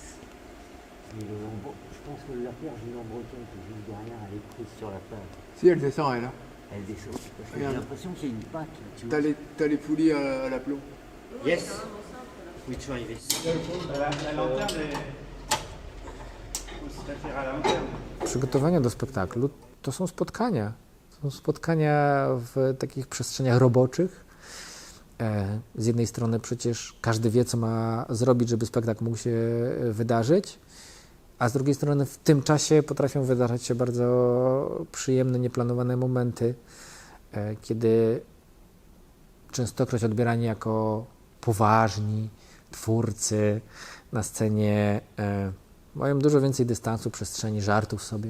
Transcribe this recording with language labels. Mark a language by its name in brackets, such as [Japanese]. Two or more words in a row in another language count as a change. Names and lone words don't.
[French] Et je pense que la perche du lambrequin qui est juste derrière, elle est prise sur la plage. Si, elle descend, elle, là. Elle descend. Parce que j'ai Regarde. l'impression qu'il y a une patte, là, tu T'as vois. les poulies à l'aplomb. Yes. Oui, tu vas arriver. La lanterne est aussi à la lanterne. [Polish] Przygotowania do spektaklu to są spotkania. Są spotkania w takich przestrzeniach roboczych. Z jednej strony przecież każdy wie, co ma zrobić, żeby spektakl mógł się wydarzyć, a z drugiej strony w tym czasie potrafią wydarzać się bardzo przyjemne, nieplanowane momenty, kiedy częstokroć odbierani jako poważni twórcy na scenie mają dużo więcej dystansu, przestrzeni, żartów sobie.